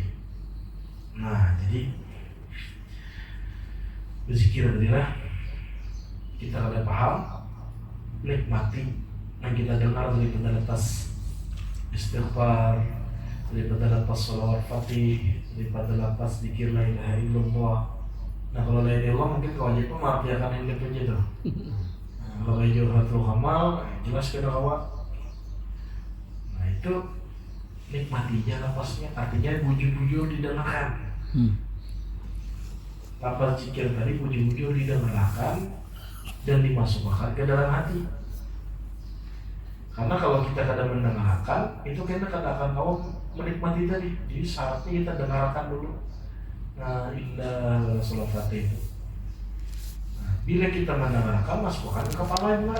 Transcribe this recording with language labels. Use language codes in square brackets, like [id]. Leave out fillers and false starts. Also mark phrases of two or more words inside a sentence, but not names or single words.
[id] Nah jadi berzikir adalah kita kada paham, nikmati yang kita dengar daripada lepas istighfar, daripada lepas sholawat fatih, daripada lepas zikir [ar] لا إله إلا الله. [id] Nah kalau [ar] لا إله إلا الله [id] mungkin kewajiban mengartikan yang depannya tuh. [bjn] Nah, kalau kayak Jawharatul Kamal jelas kena kawan. Nah itu nikmatinya lapasnya, artinya bujur-bujur didengarkan. Lapas zikir tadi bujur-bujur didengarkan dan dimasukkan ke dalam hati. [id] Karena kalau kita kadang mendengarkan, itu kita katakan menikmati tadi. Jadi syaratnya kita dengarkan dulu. Nah indah sholat fatih itu. Nah, bila kita mendengarkan, masukkan ke kepala juga.